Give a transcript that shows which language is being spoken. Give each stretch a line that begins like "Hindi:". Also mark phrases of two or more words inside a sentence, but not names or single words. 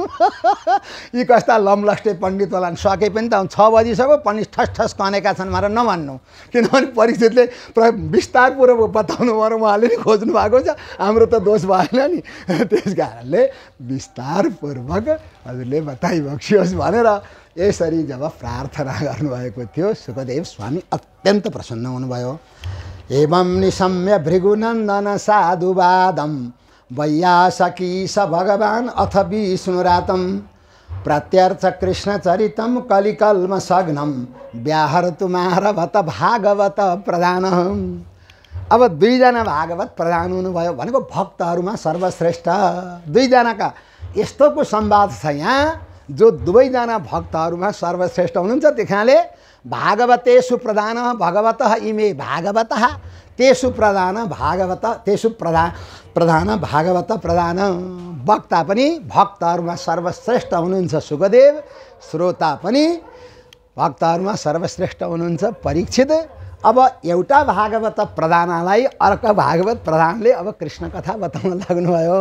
Nepali: यी कस्ता लमलस्टे पण्डित होला, सके पनि त 6 बजिसक्यो पण्डित ठस ठस कनेका छन् भनेर नभन्नु, किनभने परिस्थितिले विस्तारपूर्वक बताउनु पर्यो। उहाँले नि खोज्नु भएको छ, हाम्रो त दोष भएन नि। त्यस कारणले विस्तारपूर्वक हजुरले बताइबक्सियोस् भनेर यसरी जब प्रार्थना गर्नुभएको थियो सुखदेव स्वामी अत्यन्त प्रसन्न हुनुभयो।
Sanskrit: एवं निशम्य भृगुनन्दन साधुवादम वैयासकी स भगवान् अथ विष्णुरातम प्रत्यर्थ कृष्ण चरितम कलिकल्म सघ्नम व्याहरतु मारभत भागवत प्रधान।
Nepali: अब 2 जना भागवत प्रधान हुनुभयो भनेको भक्तहरूमा सर्वश्रेष्ठ 2 जनाका यस्तोको संवाद छ यहाँ, जो 2 जना भक्तहरूमा सर्वश्रेष्ठ हुनुहुन्छ।
Sanskrit: त्यहाँले भागवतेषु प्रधान भगवतः इमे भागवतः तेषु प्रधान भागवत तेषु प्रधान भागवत प्रधान।
Nepali: वक्ता पनि भक्तहरूमा सर्वश्रेष्ठ हुनुहुन्छ सुखदेव, श्रोता पनि भक्तहरूमा सर्वश्रेष्ठ हुनुहुन्छ परीक्षित। अब एउटा भागवत प्रधानलाई अर्को भागवत प्रधानले अब कृष्ण कथा बताउन लाग्नुभयो।